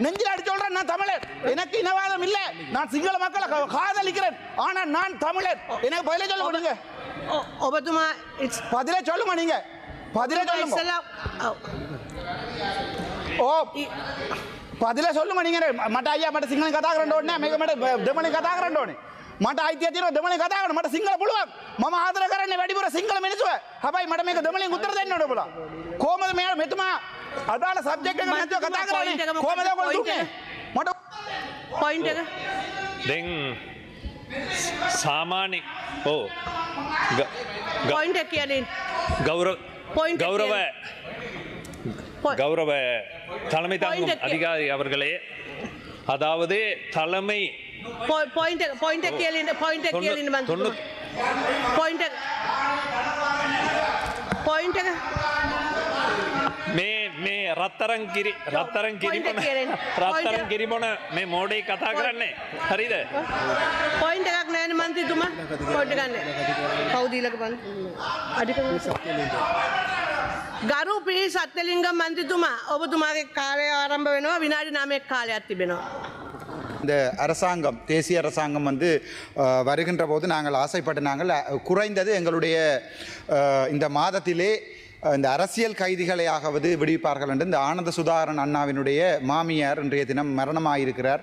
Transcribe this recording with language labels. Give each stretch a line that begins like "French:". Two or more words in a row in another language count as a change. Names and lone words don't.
Tamil: நெஞ்சில் அடிச்சு சொல்றேன், நான் தமிழர். எனக்கு இனவாதம் இல்லை. நான் சிங்கள மக்களை காதலிக்கிறேன். ஆனா நான் தமிழர். எனக்கு பதிலே சொல்ல மாட்டீங்க.
Sinhala: ඔබතුමා
Tamil: பதிலே சொல்லுமா நீங்க? பதிலே சொல்லுங்க. ஓ பதிலே சொல்லுமா நீங்க?
Sinhala: මට අයියා මට සිංහලෙන් කතා කරන්න ඕනේ නැහැ. මේක මට දෙමළෙන් කතා කරන්න ඕනේ. මට අයිතිය තියෙනවා දෙමළෙන් කතා කරන්න. මට සිංහල පුළුවන්. මම ආදර කරන්නේ වැඩිපුර සිංහල මිනිස්සුව. හැබැයි මට මේක දෙමළෙන් උත්තර දෙන්න ඕනේ ඔබලා. කොහමද මෙතුමා අදාළ සබ්ජෙක්ට් එක නැතුව කතා කරන්නේ? කොහමද ඔයගොල්ලෝ දුන්නේ? මට පොයින්ට් එක දැන් සාමාන්‍ය පොයින්ට් එක කියන්නේ
Tamil: கௌரவ Point கௌரவ கௌரவ தலைமை தாங்கும் Point அதிகாரி அவர்களே, அதாவது தலைமை
Sinhala: පොයින්ට් එක කියලා පොයින්ට් එක කියලා ඉන්න මන්ත්‍රීතුමා පොයින්ට් එක මේ රත්තරන් කිරිබොන මේ මෝඩේ කතා කරන්නේ හරිද? පොයින්ට් එකක් නෑනේ මන්ත්‍රීතුමා පොයින්ට් එකක් නෑ කවුද ඊළඟ අධිකරණ ගරු පී සත්‍යලිංගම් මන්ත්‍රීතුමා ඔබතුමාගේ කාර්යය ආරම්භ වෙනවා විනාඩි 9ක් කාලයක් තිබෙනවා.
Tamil: இந்த அரசாங்கம் தேசிய அரசாங்கம் வந்து வருகின்ற போது நாங்கள் ஆசைப்பட்ட நாங்கள் குறைந்தது எங்களுடைய இந்த மாதத்திலே இந்த அரசியல் கைதிகளையாவது விடுவிப்பார்கள் என்று இந்த ஆனந்த சுதாகரன் அண்ணாவினுடைய மாமியார் இன்றைய தினம் மரணமாயிருக்கிறார்.